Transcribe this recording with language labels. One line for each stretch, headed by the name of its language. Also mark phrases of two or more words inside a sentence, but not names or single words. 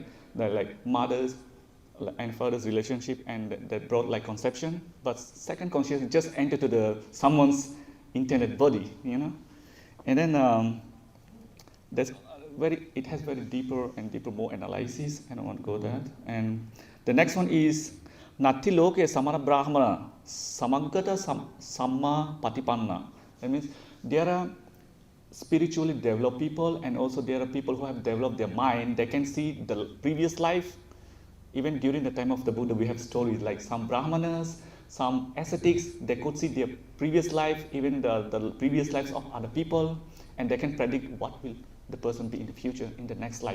English: The like mother's and father's relationship, and that brought like conception. But second consciousness just entered to someone's intended body, and then it has very deeper and deeper more analysis. I don't want to go that. And the next one is
Pali: nati loke samara brahmana samagata samma patipanna.
English: That means there are spiritually developed people, and also there are people who have developed their mind. They can see the previous life. Even during the time of the Buddha, we have stories like some brahmanas, some ascetics, they could see their previous life, even the previous lives of other people, and they can predict what will the person be in the future, in the next life.